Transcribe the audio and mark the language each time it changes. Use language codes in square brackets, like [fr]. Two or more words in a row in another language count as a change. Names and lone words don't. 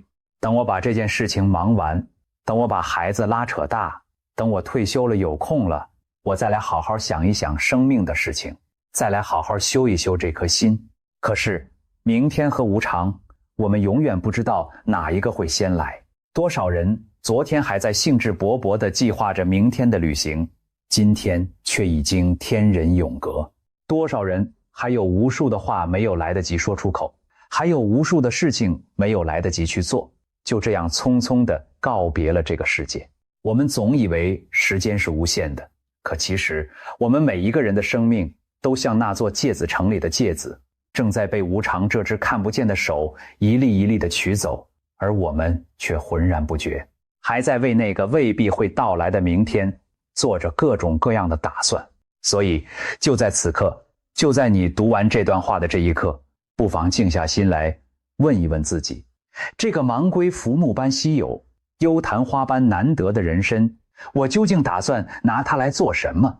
[zh] 等我把這件事情忙完，等我把孩子拉扯大，等我退休了有空了，我再来好好想一想生命的事情，再来好好修一修這顆心。可是明天和无常，我們永遠不知道哪一個會先來。多少人昨天還在興致勃勃地計劃着明天的旅行，今天卻已經天人永隔。多少人還有無數的話沒有來得及說出口，還有無數的事情沒有來得及去做，就這樣匆匆地告別了這個世界。我們總以為時間是無限的，可其實我們每一個人的生命都像那座芥子城裡的芥子，正在被无常這只看不見的手一粒一粒地取走，而我們卻渾然不覺，還在為那個未必會到來的明天做着各種各樣的打算。所以就在此刻，就在你讀完這段話的這一刻，不妨靜下心來問一問自己，這個盲龜浮木般稀有，幽曇花般難得的人生，我究竟打算拿它來做什麼？